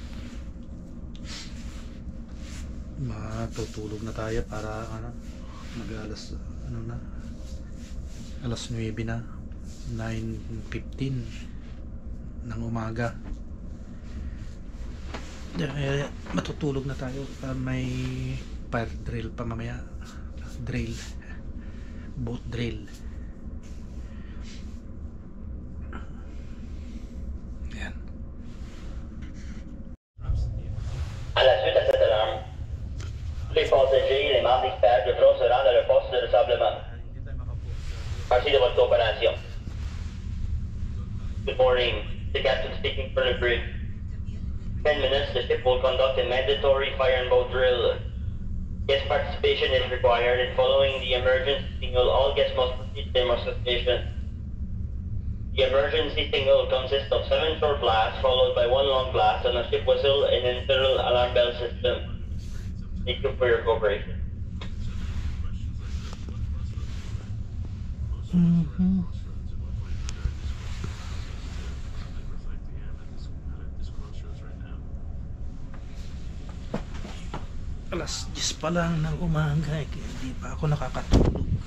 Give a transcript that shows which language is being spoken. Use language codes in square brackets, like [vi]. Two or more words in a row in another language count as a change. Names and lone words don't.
[tl] Matutulog na tayo para mag-alas alas 9 na, 9:15 ng umaga. Matutulog na tayo. May [en] fire drill [tl] pa mamaya, [en] boat drill. [tl] Ayan. [fr] À la suite à cette alarme, les passagers et les membres d'expert devront se rendre à leur poste de rassemblement. Merci de votre coopération. [en] Good morning. The captain speaking for the bridge. 10 minutes, the ship will conduct a mandatory fire and boat drill. Guest participation is required, and following the emergency signal, all guests must proceed to their muster station. The emergency signal consists of 7 short blasts, followed by 1 long blast, and a ship whistle and an internal alarm bell system. Thank you for your cooperation. [tl] Alas 10 pa lang ng umaga, hindi pa ako nakakatulog.